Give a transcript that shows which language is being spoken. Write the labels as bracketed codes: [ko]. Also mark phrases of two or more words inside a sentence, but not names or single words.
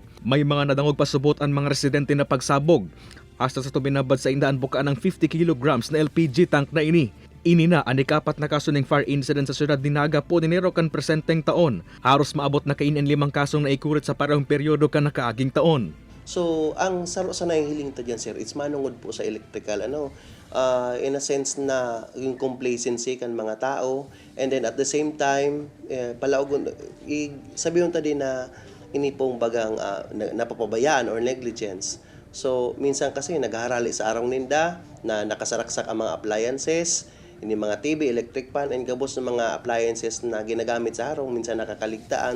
[bik] May mga nadangog pasubot ang mga residente na pagsabog. Hasta sa tuminabad sa indaan bukaan ng 50 kilograms na LPG tank na ini. Ini na ang ikapat na kaso ng [en] fire incident [bik] sa siyudad ni Naga po dinero kan presenteng taon. Haros maabot na kain ang 5 kasong naikurit sa parehong peryodo kan nakaaging taon. So, ang saro sa nahihiling ta dyan, sir, it's manungod po sa electrical, [en] in a sense [bik] na yung complacency kan mga tao, [en] and then at the same time, [bik] sabihin ta din na ini pong bagang napapabayaan or negligence. So, minsan kasi nagharali sa araw ninda na nakasaraksak ang mga appliances, ini mga TV, [en] electric fan, [bik] and gabos ng mga appliances na ginagamit sa araw, minsan nakakaligtaan.